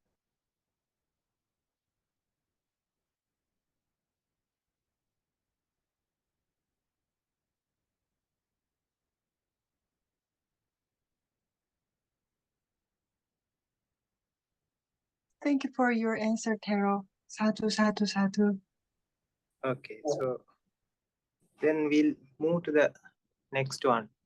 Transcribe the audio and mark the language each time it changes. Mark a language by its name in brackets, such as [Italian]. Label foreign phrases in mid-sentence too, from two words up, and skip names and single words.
[English] Thank you for your answer, Thero. [Pali] Sadhu, sadhu, sadhu. [English] Okay, so then we'll move to the next one.